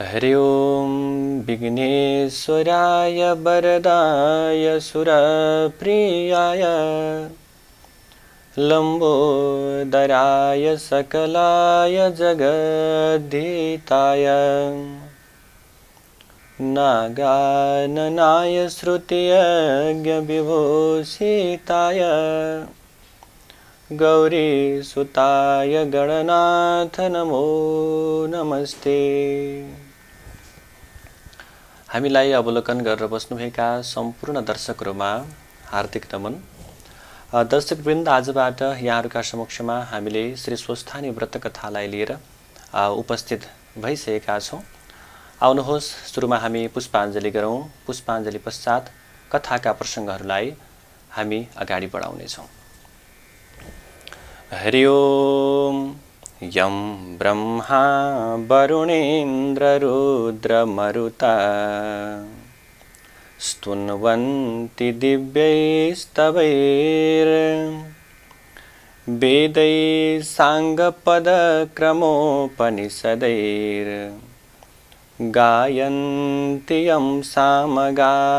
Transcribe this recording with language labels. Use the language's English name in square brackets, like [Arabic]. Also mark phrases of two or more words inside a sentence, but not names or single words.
[Sanskrit] हरि ओम विघ्नेश्वराय वरदाय सुरप्रियाय लंबोदराय सकलाय जगद्धिताय नागाननाय श्रुतियज्ञविभूषिताय गौरीसुताय गणनाथ नमो नमस्ते। [Nepali] हामीलाई अवलोकन गरेर बस्नुभएका सम्पूर्ण दर्शकहरुमा हार्दिक नमन। दर्शकवृन्द, आजबाट यहाँहरुका समक्षमा हामीले श्री स्वस्थानी व्रत कथालाई लिएर उपस्थित भइसकेका छौं। आउनुहोस् सुरुमा हामी पुष्पाञ्जली गरौं। पुष्पाञ्जली पश्चात कथाका प्रसंगहरुलाई हामी अगाडि बढाउने छौं। [Sanskrit] हरि ओम। यं ब्रह्मा वरुणेन्द्र रुद्रमरुता स्तुन्वन्ति दिव्यैस्तवैर् वेदैः साङ्गपदक्रमोपनिषदैर् गायन्ति यं सामगा